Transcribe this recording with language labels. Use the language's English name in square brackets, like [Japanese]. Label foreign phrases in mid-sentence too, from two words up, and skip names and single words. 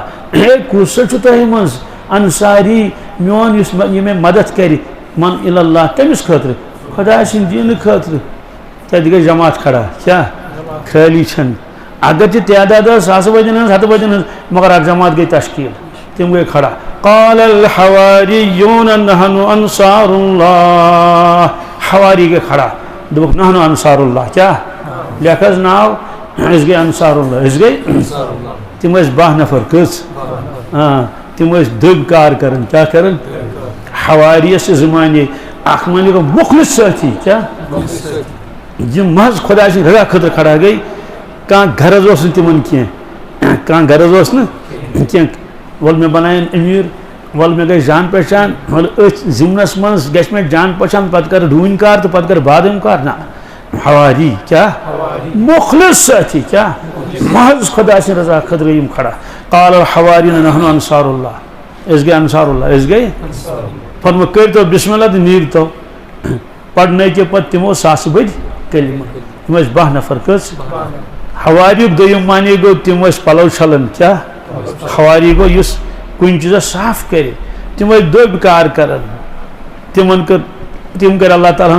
[Kashmiri] کُس چھُ تۄہہِ منٛز انصاری میون یُس یہِ مےٚ مدد کرِ [Arabic] من اللہ [Kashmiri] کٔمِس خٲطرٕ خۄدا سٕنٛدِ دیٖنہٕ خٲطرٕ تَتہِ گٔے جماعت کھڑا کیٛاہ خٲلی چھَنہٕ اگر تہِ تعداد ٲس ساسہٕ بٔدین ہٕنٛز ہَتہٕ بٔدین ہٕنٛز مگر اکھ جماعت گٔے تشکیٖل تِم گٔے کھڑا [Arabic] قال الحواریون نحن انصار اللہ [Kashmiri] حواری گٔے کھڑا دوٚپُکھ [Arabic] نحن انصار اللہ [Kashmiri] کیٛاہ لیکھ حظ ناو أسۍ گٔے [Arabic] انصار اللہ [Kashmiri] أسۍ گٔے تِم ٲسۍ 12 نفر کٔژ تِم ٲسۍ دٔبۍ کار کران کیٛاہ کران حواریَس چھِ زٕ معنے اکھ معنے گوٚو مُخلص سٲتھی کیٛاہ یِم محض خۄدا سٕنٛدِ رضا خٲطرٕ کھڑا گٔے کانٛہہ غرض اوس نہٕ تِمن کینٛہہ کانٛہہ غرض اوس نہٕ کینٛہہ وَلہٕ مےٚ بنایَن أمیٖر وَلہٕ مےٚ گژھِ جان پہچان وَلہٕ أتھۍ زِمنَس منٛز گژھِ مےٚ جان پہچان پَتہٕ کَرٕ ڈوٗنۍ کار تہٕ پَتہٕ کَرٕ بادام کار نہ حواری کیٛاہ مُخلص سٲتھی کیٛاہ محض خۄدا سٕنٛدِ رضا خٲطرٕ یِم کھڑا [Arabic] قال الحواریون نحن انصار اللہ [Kashmiri] أسۍ گٔے [Arabic] انصار اللہ [Kashmiri] أسۍ گٔے فرموو کٔرۍتو [Arabic] بسم اللہ [Kashmiri] تہٕ نیٖرتو پَرنٲیتو پَتہٕ تِمو ساسہٕ بٔدۍ کلمہٕ تِم ٲسۍ 12 نفر کٔژ حواریُک دوٚیِم معنے گوٚو تِم ٲسۍ پَلو چھلان کیٛاہ حواری گوٚو یُس کُنہِ چیٖزس صاف کرِ تِم ٲسۍ دٔبۍ کار کران تِم کٔرۍ اللہ تعالیٰ